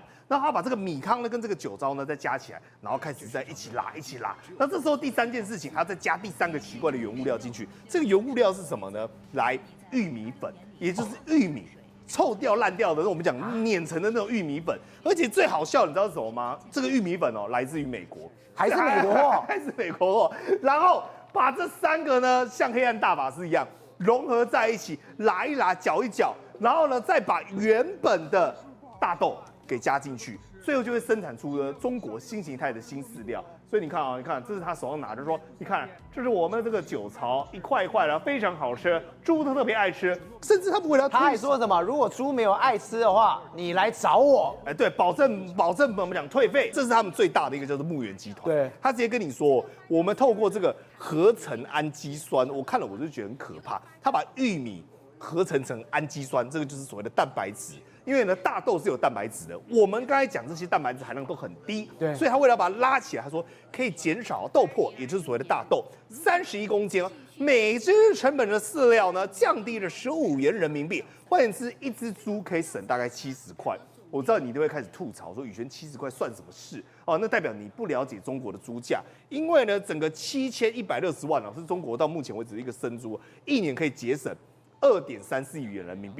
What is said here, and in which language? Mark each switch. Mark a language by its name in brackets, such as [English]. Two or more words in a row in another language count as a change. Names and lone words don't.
[Chinese] 然後他把這個米糠呢跟這個酒糟呢再加起來，然後開始再一起拉。那這時候第三件事情，還要再加第三個奇怪的原物料進去。這個原物料是什麼呢？來，玉米粉，也就是玉米。臭掉爛掉的，我們講碾成的那種玉米粉，而且最好笑，你知道是什麼嗎？這個玉米粉來自於美國，還是美國貨，還是美國貨。然後把這三個呢，像黑暗大法師一樣融合在一起，拉一拉，攪一攪，然後呢，再把原本的大豆給加進去，最後就會生產出呢中國新形態的新飼料。所以你看啊，你看，這是他手上拿着說，你看，這是我們这個酒槽，一塊一塊的，非常好吃，豬都特別愛吃，甚至他們為了他還說什麼，如果豬沒有愛吃的話，你來找我，對，保證我們講退費，這是他們最大的一個叫做牧原集團，對，他直接跟你說，我們透過這個合成氨基酸，我看了我就覺得很可怕，他把玉米合成氨基酸，這個就是所謂的蛋白質。因為呢，大豆是有蛋白質的，我們剛才講這些蛋白質含量都很低，對，所以他為了把它拉起來，他說可以減少豆粕，也就是所謂的大豆31公斤，每只成本的飼料呢降低了15元人民幣，換言之，一只豬可以省大概70塊。我知道你都會開始吐槽說，宇軒70塊算什麼事哦？那代表你不了解中國的豬價，因為呢，整個7160萬是中國到目前為止的一個生豬，一年可以節省2.34億元人民幣。